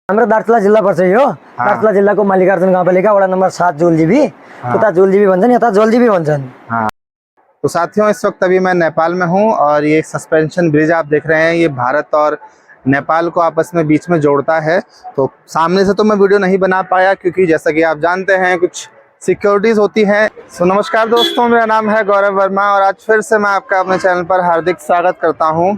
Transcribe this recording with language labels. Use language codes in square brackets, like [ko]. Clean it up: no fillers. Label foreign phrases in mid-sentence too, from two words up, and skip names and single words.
[ne] हाम्रो दार्चुला जिल्ला पर्छ यो। दार्चुला जिल्लाको मल्लिकार्जुन गाउँपालिका वडा नम्बर 7 जोलजीबी। उता जोलजीबी भन्छन्, यता जोलजीबी भन्छन्। [hi] तो साथियों, इस वक्त अभी मैं नेपाल में हूँ और ये [en] suspension bridge [hi] आप देख रहे हैं, ये भारत और नेपाल को आपस में बीच में जोड़ता है। तो सामने से तो मैं वीडियो नहीं बना पाया क्योंकि जैसा कि आप जानते हैं कुछ सिक्योरिटीज होती हैं। सो नमस्कार दोस्तों, मेरा नाम है गौरव वर्मा और आज फिर से मैं आपका अपने चैनल पर हार्दिक स्वागत करता हूँ।